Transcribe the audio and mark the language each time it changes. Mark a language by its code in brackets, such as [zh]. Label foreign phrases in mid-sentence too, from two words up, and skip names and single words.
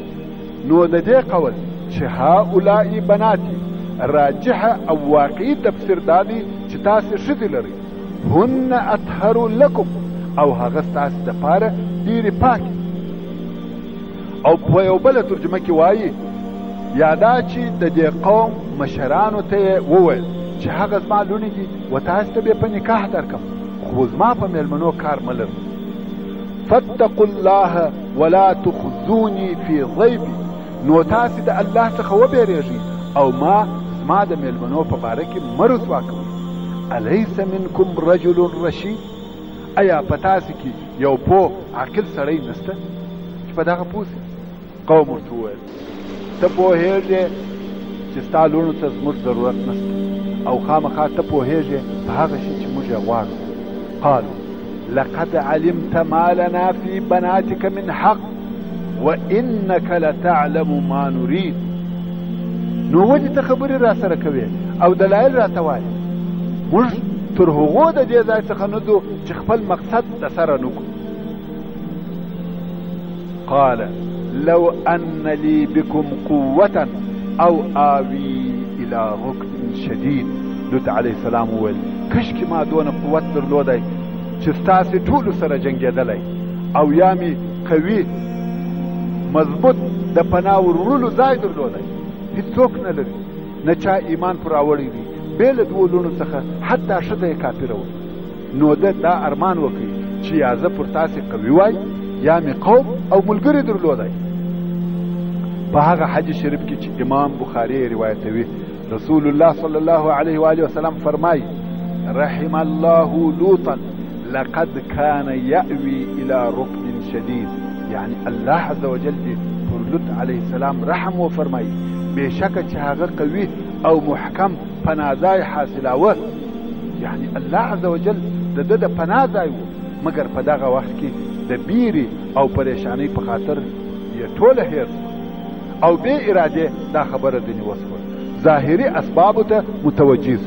[ps] نو د دې قول چې [ar] هؤلاء بناتي [ps] راجحه او واقعي تفسیر دا دی چې تاسې ښځې لرئ، [ar] هن اطهر لکم، [ps] او هغه ستاسې دپاره ډېرې پاکې. او په یو بله ترجمه کې وایي یا دا چې د دې قوم مشرانو ته یې وویل چې هغه زما لوڼې دي و تاسې ته به په نکاح درکړم، خو زما په میلمنو کار مه لرم. [ar] فاتقوا الله ولا تخزوني في ضيفي، [ps] نو تاسې د الله څخه وبېرېږئ او زما د میلمنو په باره کې مه رسوا کوئ. [ar] الیس منکم رجل رشید، [ps] ایا په تاسې کې یو پوه عاقل سړی نشته چې په دغه پوه سي؟ قوم ورته وویل ته پوهېږې چې ستا لوڼو ته زموږ ضرورت نشته او خامخا ته پوهېږې په هغه شي چې موږ یې غواړو. [ar] قالوا لقد علمت ما لنا في بناتك من حق وإنك لتعلم ما نريد. [ps] نو ولې ته خبرې را سره کوې او دلایل راته وایې؟ موږ تر هغو د دې ځای څخه نه ځو چې خپل مقصد د سره نه کړو. [ar] قال لو ان لي بكم قوة او آوي الى ركن شديد. [ps] لوط [ar] علیه السلام [ps] وویل کشکې ما دونه قوت درلودی چې ستاسې ټولو سره جنګېدلی او یا مې قوي مضبوط د پناه ورولو ځای درلودی. هېڅوک نه لري، نه چا ایمان پر راوړی دی بې له دوو لوڼو څخه، حتی ښځه یې کافره وه. نو ده دا ارمان وکړي چې یا زه پر تاسې قوي وای یا مې قوم او ملګري درلودی. په هغه حدیث شریف کې چې امام بخاري روایتوي، رسول الله [ar] صلی الله علیه و آله وسلم فرمایي رحم الله لوطا لقد كان يأوي الى ركن شديد. [ps] یعنی الله [ar] عز وجل [ps] دې پر لوط [ar] علیه السلام [ps] رحم وفرمایي، بېشکه چې هغه قوي او محکم پناهځای حاصلاوه. یعنی الله [ar] عز وجل [ps] د ده د پناه ځای و، مګر په دغه وخت کې د بیرې او پریشانۍ په خاطر یې ټوله هېر او بې ارادې دا خبره ځینې وسوه، ظاهري اسبابو ته متوجه سو.